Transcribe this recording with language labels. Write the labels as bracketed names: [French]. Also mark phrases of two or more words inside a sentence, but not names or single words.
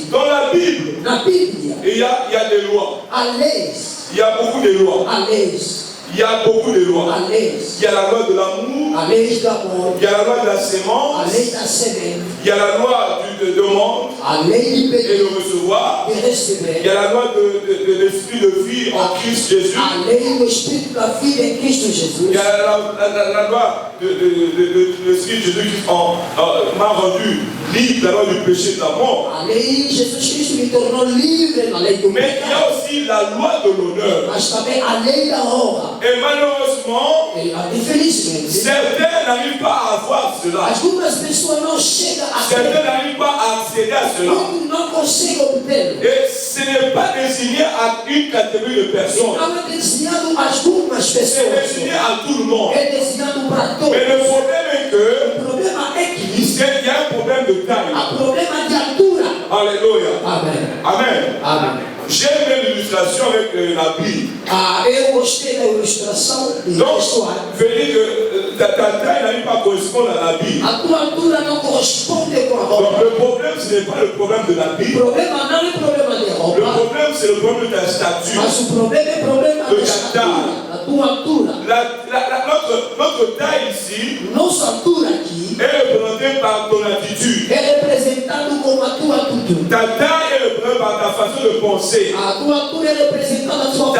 [French] Dans la Bible, [Portuguese] na Bíblia, [French] il y a des lois. [Portuguese] Há leis. [French] Il y a beaucoup de lois. [Portuguese] Há leis. [French] Il y a beaucoup de lois. [Portuguese] Há leis. [French] Il y a la loi de l'amour. [Portuguese] Há leis do amor. [French] Il y a la loi de la sémence. [Portuguese] Há lei da semente. [French] Il y a la loi du demande [Portuguese] Há lei de [French] et [Portuguese] pedir [French] de recevoir. [Portuguese] e receber. [French] Il y a la loi de l'esprit de vie en Christ Jésus. [Portuguese] Há lei do Espírito da vida em Cristo Jesus. [French] Il y a la loi de l'esprit de Jésus qui m'a rendu libre, la loi du péché de la mort. [Portuguese] A lei Jesus Cristo me tornou livre na lei do [French] Mais il y a [Portuguese] pecado. [French] aussi la loi de l'honneur. [Portuguese] Mas também a lei da honra. [French] Et malheureusement, [Portuguese] Infelizmente, [French] certains n'arrivent pas à avoir cela. [Portuguese] algumas pessoas não chegam a [French] Certains n'arrivent pas à accéder à cela. [Portuguese] Muitos não conseguem obter. [French] Et ce n'est pas destiné à une catégorie de personnes. [Portuguese] Não é destinado a algumas [French] C'est [Portuguese] pessoas. [French] destiné à tout le monde. [Portuguese] É destinado para todos. [French] Mais le problème est que [Portuguese] O problema é que [French] il y a un problème de taille. [Portuguese] há problema de altura. [French] Alléluia. [Portuguese] Amém. Amen. Amém. [French] J'aime bien l'illustration avec la Bible. [Portuguese] Eu gostei da ilustração de [French] Donc, [Portuguese] pessoal. [French] je veux dire que ta taille n'arrive pas à correspondre à la Bible. [Portuguese] A tua altura não corresponde com a [French] Donc [Portuguese] roupa. [French] le problème, ce n'est pas le problème de la [Portuguese] O [French] Bible. [Portuguese] problema não é problema de [French] Le [Portuguese] roupa, [French] problème, c'est le problème de ta stature. [Portuguese] mas o problema é problema da estatura, da tua altura. [French] Notre taille ici [Portuguese] Nossa altura aqui [French] est représentée par ton attitude. [Portuguese] é representado com a tua atitude. [French] Ta taille est représentée par ta façon de penser. [Portuguese] A tua altura é representada a sua